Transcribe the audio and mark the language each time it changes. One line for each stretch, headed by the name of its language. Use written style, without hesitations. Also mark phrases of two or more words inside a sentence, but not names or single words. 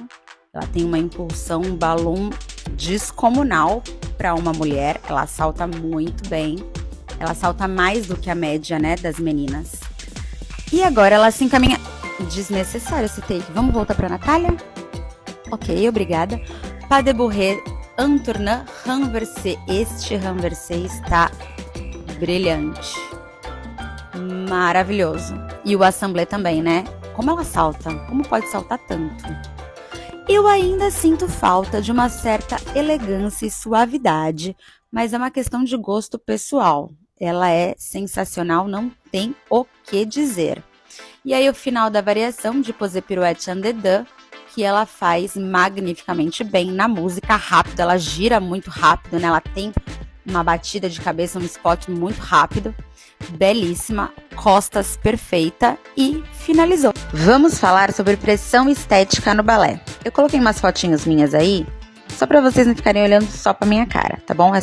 Portuguese: Ela tem uma impulsão, um balão descomunal para uma mulher. Ela salta muito bem. Ela salta mais do que a média, né, das meninas. E agora ela se encaminha... Desnecessário esse take. Vamos voltar para Natália? Ok, obrigada.
French: Pas de bourrée, un tournant renversé.
Portuguese: Este renversé está brilhante. Maravilhoso. E o assemblée também, né? Como ela salta? Como pode saltar tanto? Eu ainda sinto falta de uma certa elegância e suavidade, mas é uma questão de gosto pessoal. Ela é sensacional, não tem o que dizer. E aí o final da variação de
French: Posé Pirouette en dedans,
Portuguese: que ela faz magnificamente bem na música rápida, ela gira muito rápido, né? Ela tem uma batida de cabeça, um spot muito rápido, belíssima, costas perfeita e finalizou. Vamos falar sobre pressão estética no balé. Eu coloquei umas fotinhas minhas aí, só pra vocês não ficarem olhando só pra minha cara, tá bom?